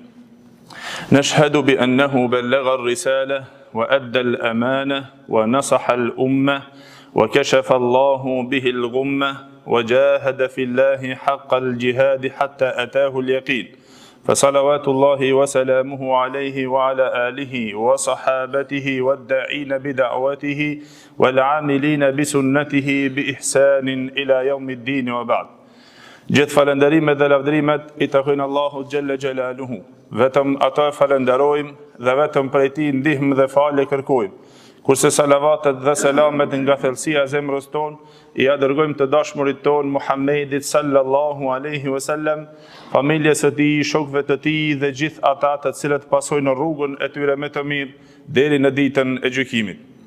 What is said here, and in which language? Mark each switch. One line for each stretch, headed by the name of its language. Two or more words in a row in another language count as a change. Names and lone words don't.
Arabic: نشهد بأنه بلغ الرسالة وأدى الأمانة ونصح الأمة وكشف الله به الغمة وجاهد في الله حق الجهاد حتى أتاه اليقين، فصلوات الله وسلامه عليه وعلى آله وصحابته والداعين بدعوته والعاملين بسنته بإحسان إلى يوم الدين وبعد.
Albanian: Gjithë falënderimet dhe lavdrimet I takojnë Allahu
Arabic: جل جلاله.
Albanian: Vetëm ata falenderojmë dhe vetëm prej Tij ndihmë dhe falje kërkojmë. Kurse salavatet dhe selamet nga thellësia e zemrës tonë I dërgojmë të dashmurit tonë Muhammedit
Arabic: صلى الله عليه وسلم,
Albanian: familjes së tij, shokëve të tij dhe gjithë ata të cilët pasojnë rrugën e tyre me të mirë deri në ditën e gjykimit.